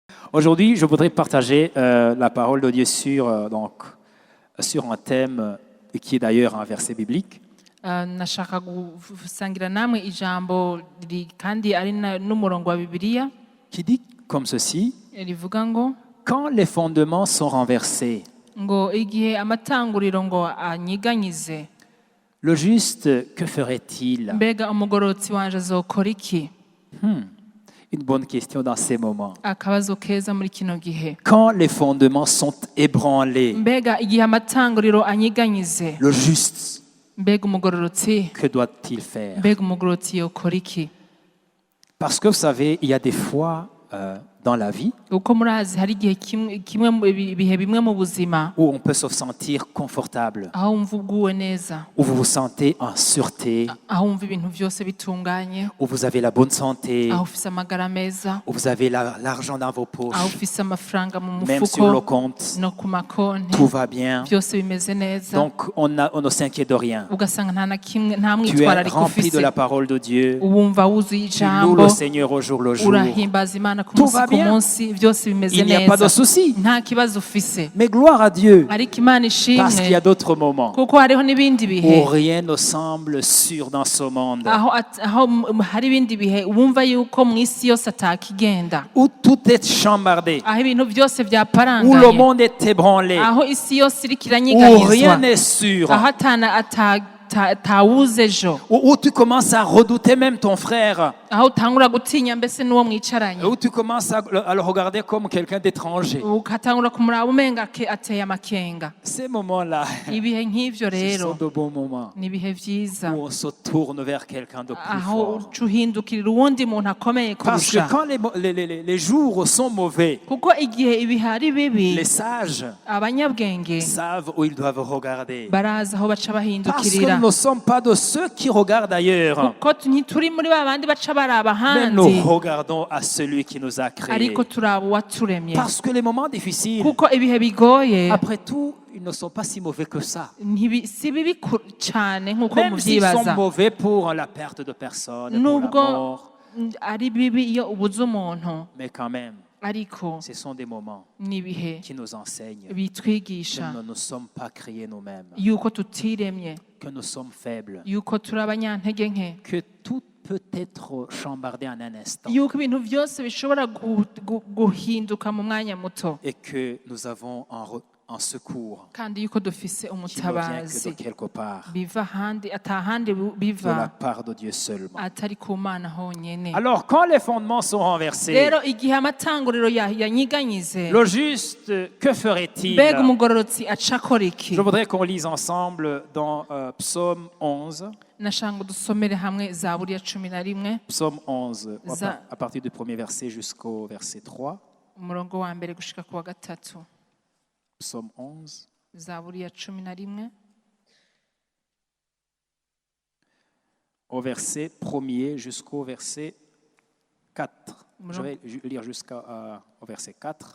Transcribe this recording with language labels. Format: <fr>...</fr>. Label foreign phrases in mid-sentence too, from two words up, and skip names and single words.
<fr>Aujourd'hui, je voudrais partager la parole de Dieu sur un thème qui est d'ailleurs un verset biblique.</fr> <rn>Nashaka gusangira namwe ijambo kandi ari n'umurongo wa Bibiliya</rn> <fr>Qui dit comme ceci,</fr> <rn>rivuga ngo</rn> <fr>quand les fondements sont renversés,</fr> <rn>ngo igihe amatanguriro ngo anyiganyize</rn> <fr>le juste, que ferait-il?</fr> <rn>mbega umugororotsi wanje azokora iki?</rn> <fr>Une bonne question dans ces moments.</fr> <rn>Akabazo keza muri kino gihe.</rn> <fr>Quand les fondements sont ébranlés,</fr> <rn>Mbega igihe amatanguriro anyiganyize</rn> <fr>le juste,</fr> <rn>mbega umugororotsi</rn> <fr>que doit-il faire?</fr> <rn>mbega umugororotsi yokora iki?</rn> <fr>Parce que vous savez, il y a des fois dans la vie</fr> <rn>Uko murazi hari igihe kimwe mu bihe bimwe mu buzima</rn> <fr>où on peut se sentir confortable,</fr> <rn>aho wumva uguwe neza,</rn> <fr>où vous vous sentez en sûreté,</fr> <rn>aho wumva ibintu byose bitunganye,</rn> <fr>où vous avez la bonne santé,</fr> <rn>aho ufise amagara meza,</rn> <fr>où vous avez l'argent dans vos poches,</fr> <rn>aho ufise amafaranga mu</rn> <fr>même sur le</fr> <rn>mufuko</rn> <fr>compte,</fr> <rn>no ku makonti,</rn> <fr>tout va bien.</fr> <rn>byose bimeze neza.</rn> <fr>Donc on ne s'inquiète de rien.</fr> <rn>Ugasanga nta</rn> <fr>Tu es</fr> <rn>mwitwarariko</rn> <fr>rempli de</fr> <rn>ufise,</rn> <fr>la parole de Dieu.</fr> <rn>wumva wuzuye</rn> <fr>Tu loues</fr> <rn>ijambo,</rn> <fr>le Seigneur au jour le jour.</fr> <rn>urahimbaza Imana ku</rn> <fr>Tout</fr> <rn>munsi</rn> <fr>va</fr> <rn>ku</rn> <fr>bien.</fr> <rn>munsi, byose bimeze</rn> <fr>Il n'y a pas de</fr> <rn>neza,</rn> <fr>souci.</fr> <rn>nta kibazo ufise.</rn> <fr>Mais gloire à Dieu,</fr> <rn>Ariko Imana</rn> <fr>parce qu'il y</fr> <rn>ishimwe</rn> <fr>a d'autres moments</fr> <rn>kuko hariho n'ibindi bihe</rn> <fr>où rien ne semble sûr dans ce monde,</fr> <rn>aho hari ibindi bihe wumva yuko mu isi yose atakigenda,</rn> <fr>où tout est chambardé,</fr> <rn>aho ibintu byose</rn> <fr>où le</fr> <rn>byaparanganye,</rn> <fr>monde est ébranlé,</fr> <rn>aho isi yose iriko</rn> <fr>où</fr> <rn>iranyiganyizwa,</rn> <fr>rien n'est sûr,</fr> <rn>aho atawuze ejo,</rn> <fr>où tu commences à redouter même ton frère,</fr> <rn>aho utangura gutinya mbese n'uwo mwicaranye,</rn> <fr>où tu commences à le regarder comme quelqu'un d'étranger.</fr> <rn>ukatangura kumuraba umenga ateye amakenga.</rn> <fr>Ces moments-là,</fr> <rn>Ibihe nk'ivyo</rn> <fr>ce sont</fr> <rn>rero</rn> <fr>de bons moments</fr> <rn>ni ibihe vyiza,</rn> <fr>où on se tourne vers quelqu'un de plus</fr> <rn>aho</rn> <fr>fort.</fr> <rn>uca uhindukirira uwundi muntu akomeye</rn> <fr>Parce que</fr> <rn>kurusha,</rn> <fr>quand les jours sont mauvais,</fr> <rn>kuko igihe ibihe ari bibi</rn> <fr>les sages</fr> <rn>abanyabwenge</rn> <fr>savent où ils doivent regarder.</fr> <rn>baraza aho baca</rn> <fr>Parce que</fr> <rn>bahindukirira,</rn> <fr>nous ne sommes pas de ceux qui regardent ailleurs,</fr> <rn>kuko ntituri muri ba bandi baca baraba</rn> <fr>mais nous</fr> <rn>ahandi,</rn> <fr>regardons à celui qui nous a créés.</fr> <rn>ariko turaba uwaturemye.</rn> <fr>Parce que les moments difficiles,</fr> <rn>Kuko ibihe bigoye</rn> <fr>après tout, ils ne sont pas si mauvais que ça.</fr> <rn>si bibi cyane nk'uko</rn> <fr>Même s'ils sont</fr> <rn>mubyibaza,</rn> <fr>mauvais pour la perte de personnes, pour la</fr> <rn>nubwo</rn> <fr>mort,</fr> <rn>ari bibi iyo ubuze umuntu,</rn> <fr>mais quand même,</fr> <rn>ariko</rn> <fr>ce sont des moments</fr> <rn>ni ibihe</rn> <fr>qui nous enseignent que</fr> <rn>bitwigisha</rn> <fr>nous ne sommes pas créés nous-mêmes,</fr> <rn>yuko tutiremye,</rn> <fr>que nous sommes faibles,</fr> <rn>yuko turi abanyantege nke,</rn> <fr>que tout peut être chambardé en un instant</fr> <rn>yuko ibintu byose bishobora guhinduka mu mwanya muto,</rn> <fr>et que nous avons un secours</fr> <rn>kandi yuko dufise</rn> <fr>qui ne vient que</fr> <rn>umutabazi</rn> <fr>de quelque part,</fr> <rn>biva ahandi atahandi</rn> <fr>de la</fr> <rn>biva</rn> <fr>part de Dieu seulement.</fr> <rn>atari ku Mana honyene.</rn> <fr>Alors, quand les fondements sont renversés,</fr> <rn>Rero igihe amatanguriro yanyiganyize,</rn> <fr>le juste, que ferait-il?</fr> <rn>mbega umugororotsi aca akora iki?</rn> <fr>Je voudrais qu'on lise ensemble dans Psaume 11.</fr> <rn>Nashanga dusomere hamwe Zaburi ya 11,</rn> <fr>Psaume 11, Ça- à partir du premier verset jusqu'au verset 3.</fr> <rn>umurongo wa mbere gushika ku wa gatatu.</rn> <fr>Psaume 11.</fr> <rn>Zaburi ya 11,</rn> <fr>Au verset 1er jusqu'au verset 4. Je vais lire jusqu'au verset 4.</fr>